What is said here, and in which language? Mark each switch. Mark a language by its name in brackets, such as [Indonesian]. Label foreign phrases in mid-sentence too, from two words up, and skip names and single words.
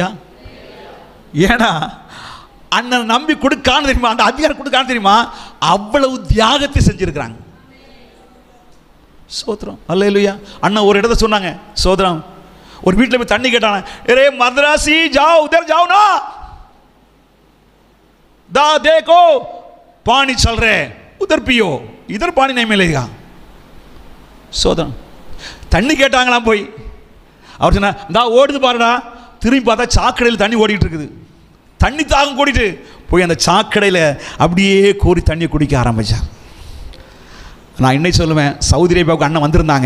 [Tamil] ஏன்னா அண்ணன் நம்பி கொடுக்கான்னு தெரியுமா, அந்த அதிகாரம் கொடுக்கான்னு தெரியுமா, அவ்வளவு தியாகத்தை செஞ்சிருக்கிறாங்க. சோத்ரம். அல்லேலூயா. அண்ணன் ஒரு இடத்த சொன்னாங்க, சோத்ரம், ஒரு வீட்டில் போய் தண்ணி கேட்டாங்க. [Hindi] अरे मद्रासी जाओ, उधर जाओ ना, दा देखो पानी चल रहे, उधर पियो, इधर पानी नहीं मिलेगा. [Tamil] சோதரம். தண்ணி கேட்டாங்களாம் போய். அவர் சொன்னா, இந்த ஓடுது பாருடா. திரும்பி பார்த்தா சாக்கடையில் தண்ணி ஓடிட்டு இருக்குது. தண்ணி தாகம் கூடிட்டு போய் அந்த சாக்கடையில் அப்படியே கோரி தண்ணியை குடிக்க ஆரம்பித்தார். நான் இன்னைக்கு சொல்லுவேன், சவுதி அரேபியாவுக்கு அண்ணன் வந்திருந்தாங்க.